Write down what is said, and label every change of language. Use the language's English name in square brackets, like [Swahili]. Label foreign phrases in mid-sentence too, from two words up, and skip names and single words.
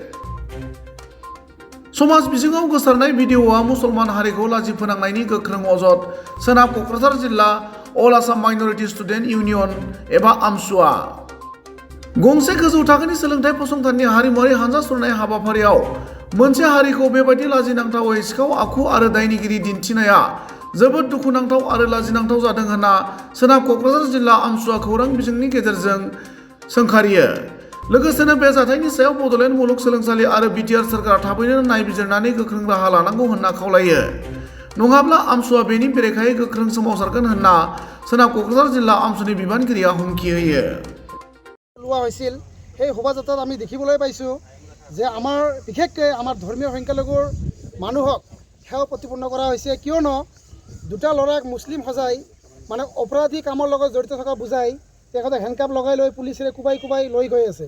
[Bodo] समाज बिजोङाव गोसारनाय भिडिअ'आ मुसलमान हारिखौ लाजि फोनांनायनि गोख्रों अजद सोनाब क'क्राझार जिल्ला अल आसाम माइन'रिटि स्टुडेन्ट इउनियन एबा आमसुआ गंसे गोजौ थाखोनि सोलोंथाइ फसंथाननि हारिमुआरि हानजा सुरनाय हाबाफारियाव मोनसे हारिखौ बेबायदि लाजिनांथावै सिखाव आखु आरो दायनिगिरि दिन्थिनाया जोबोद दुखुनांथाव आरो लाजिनांथाव जादों होनना सोनाब क'क्राझार जिल्ला आमसुआ खौरां बिजोंनि गेजेरजों सोंखारियो। लोगोसेनो बे जाथायनि सायाव बड'लेण्ड मुलुगसोलोंसालि आरो बिटिआर सोरखारा थाबैनो नायबिजिरनानै गोख्रों राहा लानांगौ होनना खावलायो। नङाब्ला आमसुआ बेनि बेरेखायै गोख्रों सोमावसारगोन होनना सोनाब क'क्राझार जिल्ला आमसुनि बिबानगिरिया हुमखि होयो। [Assamese] লোৱা হৈছিল সেই শোভাযাত্ৰাত আমি দেখিবলৈ পাইছোঁ যে আমাৰ বিশেষকৈ আমাৰ ধৰ্মীয় সংখ্যালঘুৰ মানুহক সেৱা প্ৰতিপন্ন কৰা হৈছে, কিয়নো দুটা ল'ৰাক মুছলিম সজাই মানে অপৰাধী কামৰ লগত জড়িত থকা বুজাই তেখেতক হেণ্ডকাপ লগাই লৈ পুলিচে কোবাই কোবাই লৈ গৈ আছে।